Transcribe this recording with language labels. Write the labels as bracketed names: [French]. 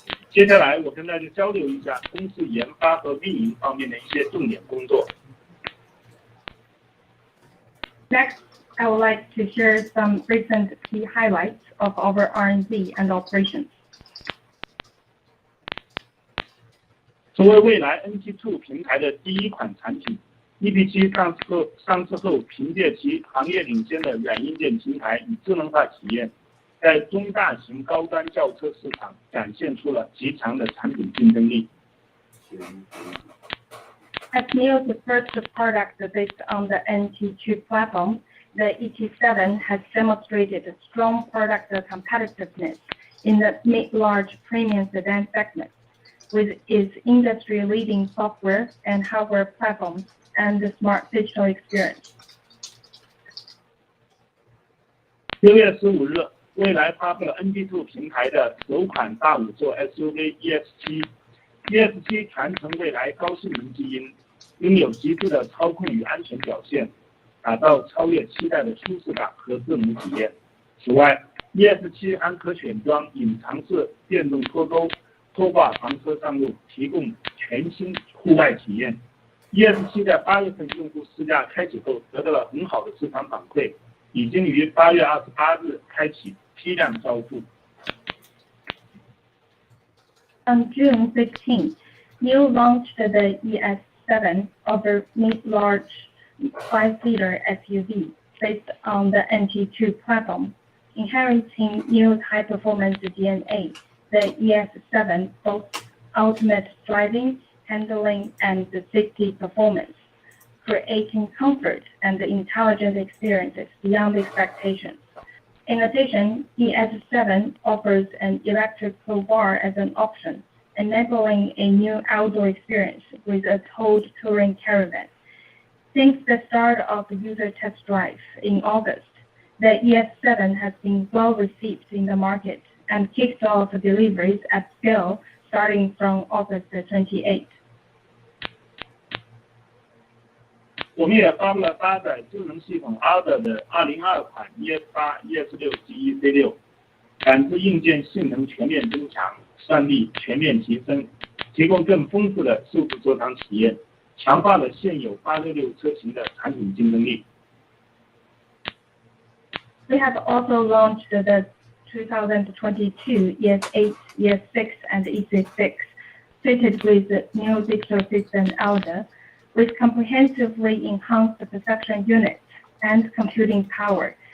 [Chinese] 接下来，我跟大家交流一下公司研发和运营方面的一些重点工作。 [English] Next, I would like to share some recent key highlights of our R&D and operations. [Chinese] 作为未来 NT2 平台的第一款产品 ，EP7 上市后，凭借其行业领先的软硬件平台与智能化体验，在中大型高端轿车市场展现出了极强的产品竞争力。 [English] As NIO's first product based on the NT2 platform, the ET7 has demonstrated strong product competitiveness in the mid-large premium sedan segment, with its industry-leading software and hardware platforms and the smart digital experience. [Chinese] 6月15日，蔚来发布了 NT2 平台的首款大五座 SUV ES7。ES7 传承蔚来高性能基因，拥有极致的操控与安全表现，打造超越期待的舒适感和智能体验。此外 ，ES7 还可选装隐藏式电动脱钩、拖挂房车上路，提供全新户外体验。 ES7 在8月份用户试驾开启后，得到了很好的市场反馈，已经于8月28日开启批量交付。 [English] On June 15, NIO launched the ES7 over mid-large 5-seater SUV based on the NT2 platform. Inheriting NIO's high-performance DNA, the ES7 boasts ultimate driving, handling, and safety performance, creating comfort and intelligent experiences beyond expectations. In addition, ES7 offers an electrical bar as an option, enabling a new outdoor experience with a towed touring caravan. Since the start of the user test drive in August, the ES7 has been well received in the market and kicked off deliveries at scale starting from August 28. [Chinese] 我们也发布了搭载智能系统 ADA 的2022款 ES8、ES6 及 EC6， 感知硬件性能全面增强，算力全面提升，提供更丰富的数字座舱体验，强化了现有866车型的产品竞争力。 [English] We have also launched the 2022 ES8, ES6, and EC6, fitted with the new digital system ADA, with comprehensively enhanced perception units and computing power.